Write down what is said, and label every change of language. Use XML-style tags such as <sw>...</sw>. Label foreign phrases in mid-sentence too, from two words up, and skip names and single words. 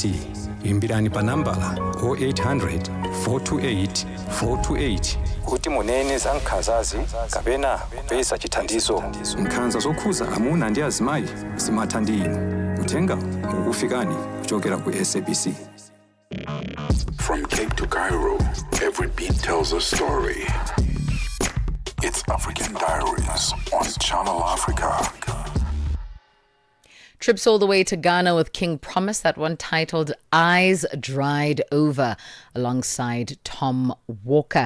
<ny>Imbirani pa nambala 0800 428 428 kuti munene za nkhanzazi kapena kupeza chithandizo. Nkhanza zokhuza amuna ndi azimayi zimatha ndi inu. Uthenga ukufikani kuchokera ku SABC.</ny> <en>From Cape to Cairo, every beat tells a story. It's African Diaries on Channel Africa. Trips all the way to Ghana with King Promise, that one titled Eyes Dried Over, alongside Tom Walker.</en>